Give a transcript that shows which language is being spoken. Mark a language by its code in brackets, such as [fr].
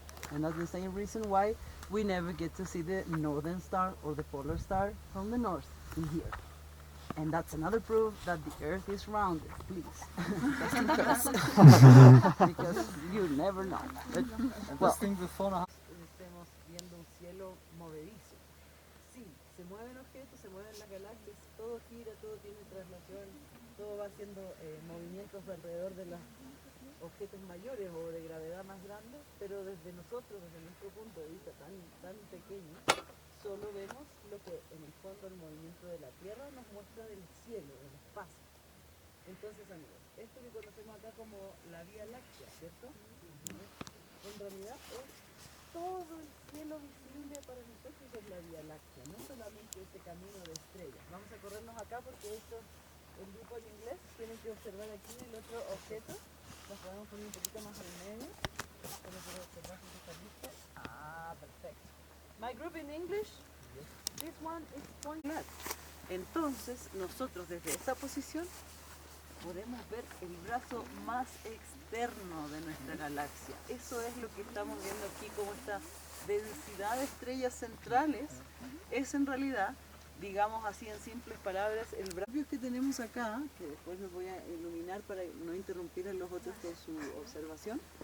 [en] And that's the same reason why we never get to see the northern star or the polar star from the north in here. And that's another proof that the earth is rounded, please. Just because you never know. But, well, [es] estemos viendo un cielo movedizo. Sí, se mueven objetos, se mueven las galaxias, todo gira, todo tiene traslación, todo va haciendo movimientos alrededor de los objetos mayores o de gravedad más grande, pero desde nosotros, desde nuestro punto de vista tan pequeño, solo vemos lo que en el fondo el movimiento de la Tierra nos muestra del cielo, del espacio. Entonces, amigos, esto que conocemos acá como la Vía Láctea, ¿cierto? En realidad es todo el cielo visible para nosotros, es la Vía Láctea, no solamente este camino de estrellas. Vamos a corrernos acá porque esto, el grupo en inglés, tienen que observar aquí el otro objeto. Nos podemos poner un poquito más al medio para poder observar si está listo. Ah, perfecto. [en] My group in English, this one is point left. [es] Entonces, nosotros desde esta posición podemos ver el brazo más externo de nuestra galaxia. Eso es lo que estamos viendo aquí como esta densidad de estrellas centrales. Es en realidad, digamos así en simples palabras, el brazo que tenemos acá, que después les voy a iluminar para no interrumpir a los otros con su observación.